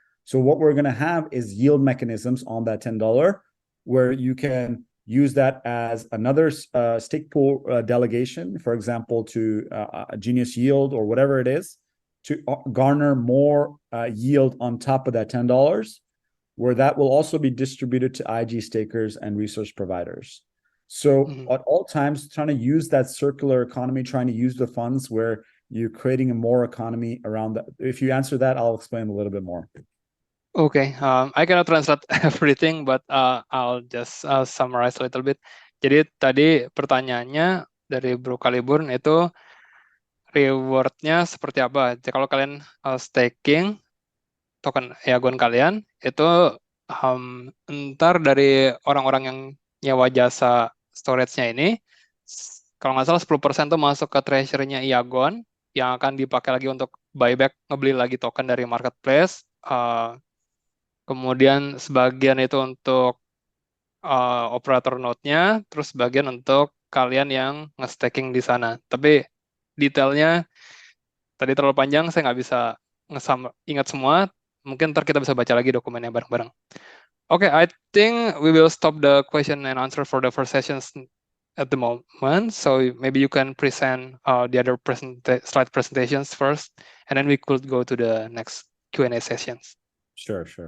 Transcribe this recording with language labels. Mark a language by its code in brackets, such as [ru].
[en] So what we're going to have is yield mechanisms on that $10, where you can use that as another stake pool delegation, for example, to a Genius Yield or whatever it is, to garner more yield on top of that $10, where that will also be distributed to IG stakers and resource providers. So at all times, trying to use that circular economy, trying to use the funds where you're creating a more economy around that. If you answer that, I'll explain a little bit more. Okay, I cannot translate everything, but I'll just summarize a little bit. [id] Jadi tadi pertanyaannya dari Bro Kaliburn itu rewardnya seperti apa? Jadi kalau kalian staking token Yagon kalian itu ntar dari orang-orang yang nyewa jasa storage-nya ini, kalau nggak salah 10% tuh masuk ke treasury-nya Yagon yang akan dipakai lagi untuk buyback, ngebeli lagi token dari marketplace. Kemudian sebagian itu untuk operator node-nya, terus sebagian untuk kalian yang nge-staking di sana. Tapi detailnya tadi terlalu panjang, saya nggak bisa ingat semua. Mungkin ntar kita bisa baca lagi dokumennya bareng-bareng. [en] Okay, I think we will stop the question and answer for the first sessions at the moment. So maybe you can present the other slide presentations first, and then we could go to the next Q&A sessions. Sure.